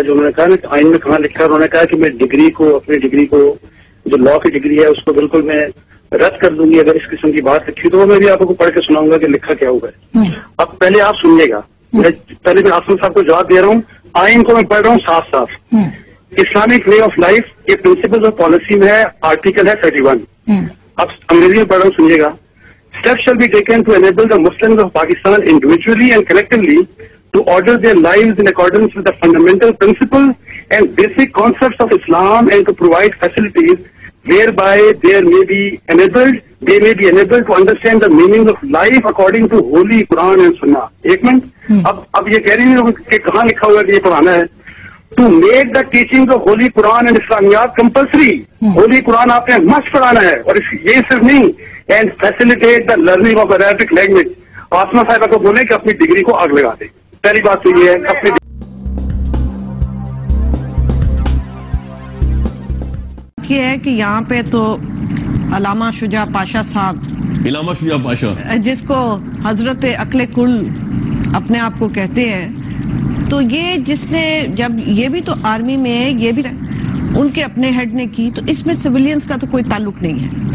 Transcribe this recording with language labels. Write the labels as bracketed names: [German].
[Urdu] جو انہوں نے کہا نا کہ آئین میں کہاں لکھا، انہوں نے کہا کہ میں ڈگری کو، اپنی ڈگری کو جو لا کی ڈگری ہے اس کو بالکل میں رد کر دوں گی اگر اس قسم کی بات لکھی تو. میں بھی آپ کو پڑھ کے سناؤں گا کہ لکھا کیا ہوا ہے. اب پہلے آپ سنیے گا، پہلے میں آسما صاحب کو جواب دے رہا ہوں. آئین کو میں پڑھ رہا ہوں صاف صاف. اسلامک وے آف لائف یہ پرنسپل آف پالیسی میں ہے، آرٹیکل ہے 31. اب انگریزی میں پڑھ رہا ہوں، سنیے گا. [English] Steps shall be taken to enable the Muslims of Pakistan individually and collectively to order their lives in accordance with the fundamental principles and basic concepts of Islam and to provide facilities whereby they may be enabled to understand the meaning of life according to Holy Quran and Sunnah. [Urdu] ایک minute, اب یہ کہہ رہی ہے کہ کہاں لکھا ہوا ہے کہ یہ پڑھانا ہے. [English] To make the teachings of Holy Quran and Islamiyat compulsory. [Urdu] Holy Quran آپ نے must پڑھانا ہے اور یہ صرف نہیں. [English] And facilitate the learning of Arabic language. [Urdu] آسما صاحبہ کو بولیں کہ اپنی ڈگری کو آگ لگا دیں. پہلی بات تو یہ ہے اپنی یہ ہے کہ یہاں پہ تو علامہ شجاع پاشا صاحب، علامہ شجاع پاشا جس کو حضرت عقل کل اپنے آپ کو کہتے ہیں، تو یہ جس نے جب یہ بھی تو آرمی میں یہ بھی ان کے اپنے ہیڈ نے کی، تو اس میں سویلینز کا تو کوئی تعلق نہیں ہے.